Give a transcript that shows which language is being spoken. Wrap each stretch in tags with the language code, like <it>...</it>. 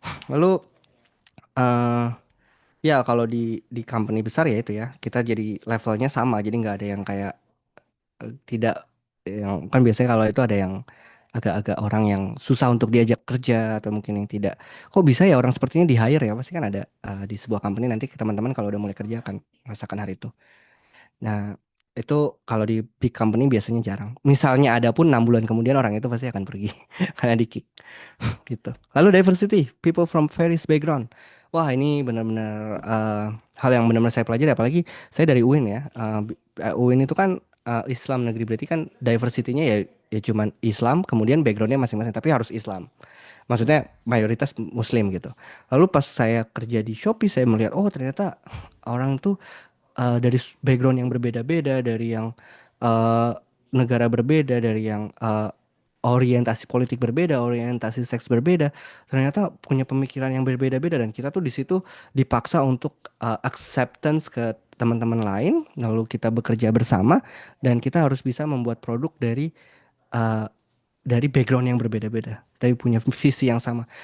<id>Lalu eh ya kalau di company besar ya itu ya, kita jadi levelnya sama, jadi nggak ada yang kayak tidak, yang kan biasanya kalau itu ada yang agak-agak orang yang susah untuk diajak kerja, atau mungkin yang tidak, kok bisa ya orang sepertinya di hire ya, pasti kan ada di sebuah company nanti teman-teman kalau udah mulai kerja akan merasakan hal itu. Nah, itu kalau di big company biasanya jarang. Misalnya ada pun 6 bulan kemudian orang itu pasti akan pergi karena di kick gitu. Lalu</id> <en>diversity, people from various background.</en> <id>Wah, ini benar-benar hal yang benar-benar saya pelajari, apalagi saya dari UIN ya. UIN itu kan Islam negeri, berarti kan diversity-nya ya cuman Islam, kemudian backgroundnya masing-masing, tapi harus Islam. Maksudnya mayoritas Muslim gitu. Lalu pas saya kerja di Shopee, saya melihat ternyata orang tuh dari background yang berbeda-beda, dari yang eh, negara berbeda, dari yang orientasi politik berbeda, orientasi seks berbeda, ternyata punya pemikiran yang berbeda-beda, dan kita tuh di situ dipaksa untuk acceptance ke teman-teman lain, lalu kita bekerja bersama, dan kita harus bisa membuat produk uh, dari background yang berbeda-beda, tapi punya visi yang sama.</id>